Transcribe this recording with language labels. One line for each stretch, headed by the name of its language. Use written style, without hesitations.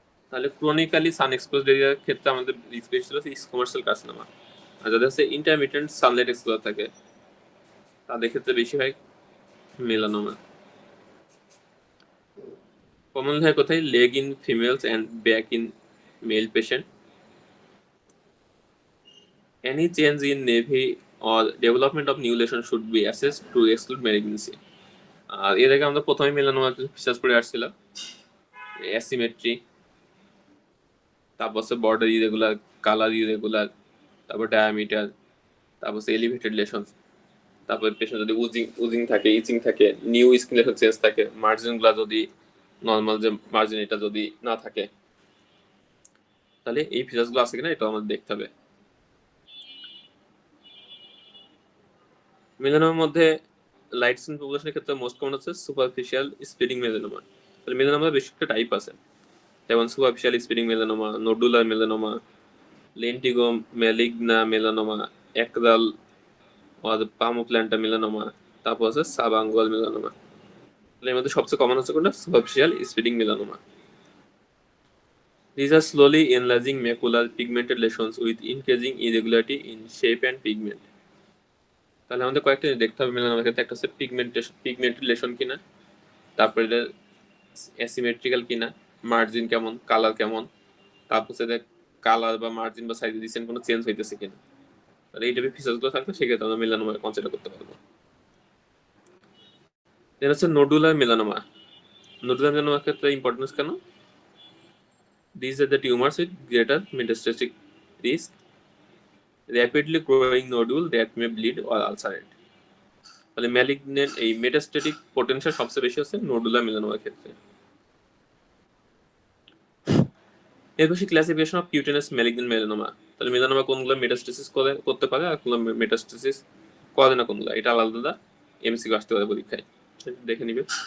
Bangla: তাহলে ক্রনিক্যালি সান এক্সপোজড এরিয়ার ক্ষেত্রে আমাদের রিস্ক বেশি ছিল স্কোয়ামাস সেল কার্সিনোমা, আর যাদের হচ্ছে ইন্টারমিডিয়েন্ট সানলাইট এক্সপোজার থাকে তাদের ক্ষেত্রে বেশি হয় মেলানোমা।
English: common
Bangla: হয় কোথায়?
English: Leg in females and back in male patient. Any change in navy or development of new lesion should be assessed to exclude malignancy.
Bangla: আর এর আগে আমরা প্রথমে মেলানোমা ফিচার্স পড়ে আসছিলাম, অ্যাসিমেট্রি, তারপর হচ্ছে বর্ডার ইরেগুলার, কালার ইরেগুলার, তারপর ডায়ামিটার, তারপর হচ্ছে এলিভেটেড লেশনস, তারপর পেশেন্ট যদি উজিং থাকে, ইচিং থাকে, নিউ স্কিন লেশন চেঞ্জ থাকে, মার্জিন গুলা যদি নর্মাল যে মার্জিন এটা যদি না থাকে, তাহলে এই ফিচার্স গুলো আছে কিনা এটা আমাদের দেখতে হবে। মেলানোমার মধ্যে লাইট স্কিন পপুলেশনের ক্ষেত্রে মোস্ট কমন হচ্ছে সুপারফিশিয়াল স্প্রেডিং মেলানোমা। তাহলে মেলানোমার বেশ একটা টাইপ আছে, যেমন superficial spreading melanoma, nodular melanoma, লেন্টিগো ম্যালিগনা melanoma, একরাল পামোপ্ল্যান্টা melanoma, তারপর আছে সাবাঙ্গুয়াল মেলানোমা। তাহলে এর মধ্যে সবচেয়ে কমন হচ্ছে কোনটা? Superficial spreading melanoma.
English: These are slowly enlarging macular pigmented lesions with increasing irregularity in shape and pigment.
Bangla: তাহলে আমাদের কয়েকটা জিনিস দেখতে হবে মেলানোমার ক্ষেত্রে। একটা হচ্ছে পিগমেন্টেড লেশন কিনা, তারপরে অ্যাসিমেট্রিক্যাল কিনা, মার্জিন কেমন, কালার কেমন, তারপর হচ্ছে কালার বা মার্জিন বা সাইজ রিসেন্ট কোনো চেঞ্জ হইতেছে কিনা। তাহলে এই টাইপের ফিচার্স গুলো থাকলে সেক্ষেত্রে আমরা মেলানোমা কনসিডার করতে পারবো। দেন হচ্ছে নোডুলার মেলানোমা। নোডুলার মেলানোমার ক্ষেত্রে ইম্পর্টেন্স কেন?
English: These are the tumors with greater metastatic risk, rapidly growing nodule that may bleed or ulcerate.
Bangla: তাহলে ম্যালিগনেন্ট এই মেটাস্ট্যাটিক পোটেনশিয়াল সবচেয়ে বেশি হচ্ছে নোডুলার মেলানোমার ক্ষেত্রে। এর বেশি ক্লাসিফিকেশন অফ কিউটেনাস ম্যালিগনেন্ট মেলানোমা। তাহলে মেলানোমা কোনগুলো মেটাস্টেসিস করতে পারে আর কোনগুলো মেটাস্টেসিস করে না, কোনগুলো, এটা আলাদা আলাদা এমসিকিউ আসতে পারে পরীক্ষায়, দেখে নিবে।